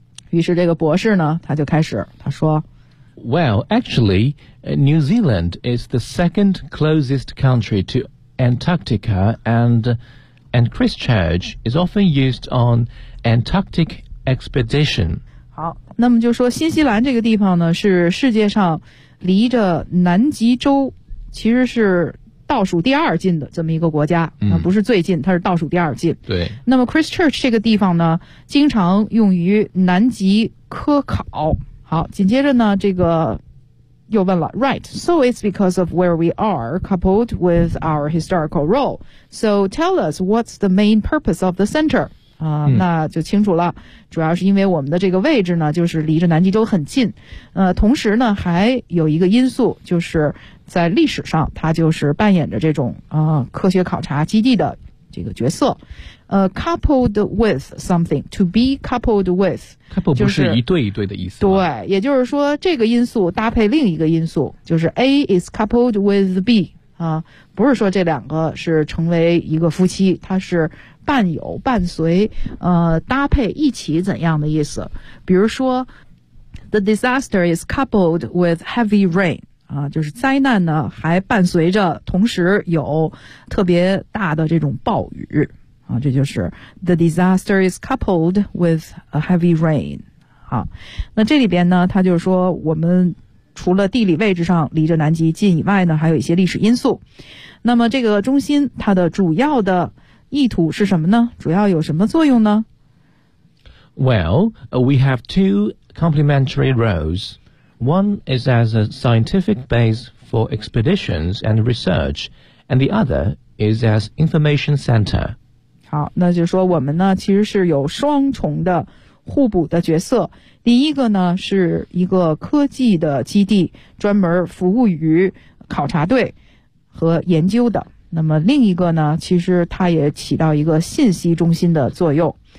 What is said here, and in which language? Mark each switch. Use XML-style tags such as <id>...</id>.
<zh>于是这个博士呢他就开始他说</zh> <en>Well, actually, New Zealand is the second closest country to Antarctica and Christchurch is often used on Antarctic expedition.</en> <zh>好，那么就说新西兰这个地方呢是世界上离着南极洲其实是倒数第二近的这么一个国家，那不是最近，它是倒数第二近。对。那么 Christchurch 这个地方呢，经常用于南极科考。好，紧接着呢，这个又问了 ，</zh> <en>Right? So it's because of where we are, coupled with our historical role. So tell us what's the main purpose of the center?</en> <zh>那就清楚了。主要是因为我们的这个位置呢，就是离着南极洲很近。同时呢，还有一个因素，就是在历史上，它就是扮演着这种科学考察基地的这个角色。</zh> <en>Coupled with something, to be coupled with,</en> <zh>couple 不是一对一对的意思。对，也就是说这个因素搭配另一个因素，就是</zh> <en>A is coupled with B,</en> <zh>不是说这两个是成为一个夫妻，它是伴有伴随搭配一起怎样的意思。比如说 ,</zh> <en>the disaster is coupled with heavy rain,</en> <zh>就是灾难呢还伴随着同时有特别大的这种暴雨。这就是</zh> <en>the disaster is coupled with a heavy rain.</en> <zh>好，那这里边呢，他就是说我们除了地理位置上离着南极近以外呢，还有一些历史因素。那么这个中心它的主要的意图是什么呢？主要有什么作用呢？</zh> <en>Well, we have two complementary roles. One is as a scientific base for expeditions and research, and the other is as information center.</en> <zh>好，那就是说我们呢其实是有双重的互补的角色。第一个呢是一个科技的基地，专门服务于考察队和研究的。那么另一个呢，其实它也起到一个信息中心的作用。</zh>